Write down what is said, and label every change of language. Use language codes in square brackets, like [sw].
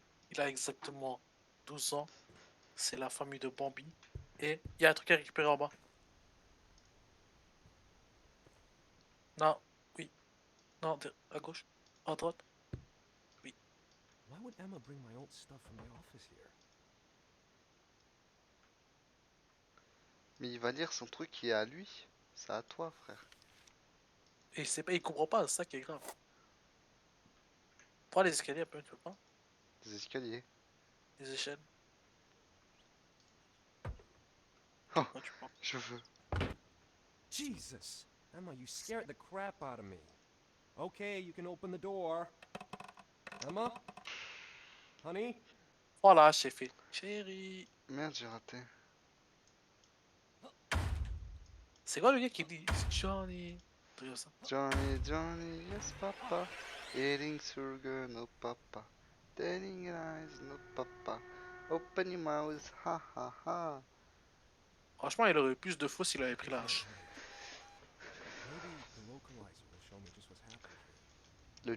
[fr] Il a exactement 12 ans. C'est la famille de Bambi. Et il y a un truc à récupérer en bas. Non, oui. Non, à gauche. À droite. Oui. [en] Why would Emma bring my old stuff from the office here? [fr] Mais il va lire son truc qui est à lui. C'est à toi, frère. Et c'est pas, il comprend pas, c'est ça qui est grave. Prends les escaliers un peu, tu veux pas? Des escaliers. Les échelles. Oh. Quand tu prends. Je veux. [en] Jesus! Emma, you scared the crap out of me. Okay, you can open the door. Emma? Honey? [fr] Voilà, c'est fait. Chérie. Merde, j'ai raté. C'est quoi le gars qui dit Johnny? Un truc comme ça. [en] Johnny, Johnny, yes papa. Eating sugar, no papa. Telling lies, no papa. Open your mouth, ha ha ha. [fr] Franchement, il aurait eu plus de faux s'il avait pris la hache. [en] Maybe the localizer will show me just what's happening here.